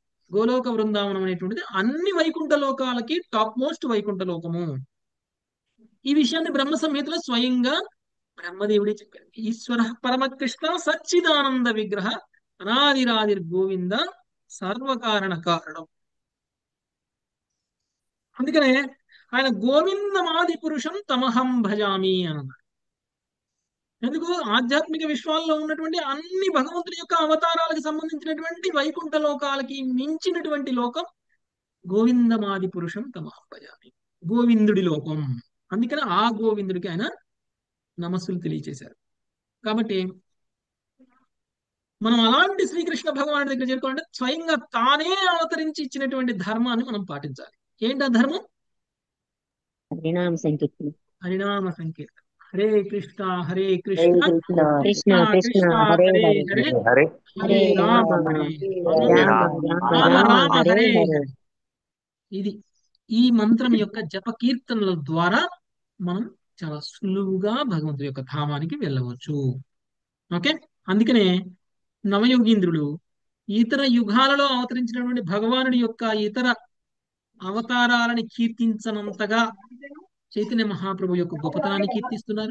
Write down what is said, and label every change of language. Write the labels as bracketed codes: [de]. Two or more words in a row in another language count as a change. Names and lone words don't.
[te] గోలోక బృందావనం అనేటువంటిది అన్ని వైకుంఠ లోకాలకి [en] top most [te] వైకుంఠ లోకము. ఈ విషయాన్ని బ్రహ్మ సంహితలో స్వయంగా బ్రహ్మదేవుడే చెప్పారు. [sa] ఈశ్వర పరమకృష్ణ సచ్చిదానంద విగ్రహ అనాదిరాదిర్ గోవింద సర్వకారణ కారణం. [te] అందుకనే ఆయన [sa] గోవిందమాది పురుషం తమహం భజామి [te] అని అన్నారు. ఎందుకు? ఆధ్యాత్మిక విశ్వాల్లో ఉన్నటువంటి అన్ని భగవంతుడి యొక్క అవతారాలకు సంబంధించినటువంటి వైకుంఠ లోకాలకి మించినటువంటి లోకం [sa] గోవిందమాది పురుషం తమహం భజామి, [te] గోవిందుడి లోకం. అందుకని ఆ గోవిందుడికి ఆయన నమస్సులు తెలియచేశారు. కాబట్టి మనం అలాంటి శ్రీకృష్ణ భగవానుడి దగ్గర చేరుకోవాలంటే స్వయంగా తానే అవతరించి ఇచ్చినటువంటి ధర్మాన్ని మనం పాటించాలి. ఏంటి ఆ ధర్మం? హరినామ సంకీర్తన. హరినామ సంకీర్తన. [sa] హరే కృష్ణ హరే కృష్ణ కృష్ణ కృష్ణ కృష్ణ కృష్ణ హరే హరే హరే హరే హరే హరే రామ హరే రామ రామ రామ హరే హరే హరే. హరే. [te] ఇది ఈ మంత్రం యొక్క జప కీర్తనల ద్వారా మనం చాలా సులువుగా భగవంతుడి యొక్క ధామానికి వెళ్ళవచ్చు. ఓకే. అందుకనే నవయోగీంద్రుడు ఇతర యుగాలలో అవతరించినటువంటి భగవానుడి యొక్క ఇతర అవతారాలని కీర్తించనంతగా చైతన్య మహాప్రభు యొక్క గొప్పతనాన్ని కీర్తిస్తున్నారు.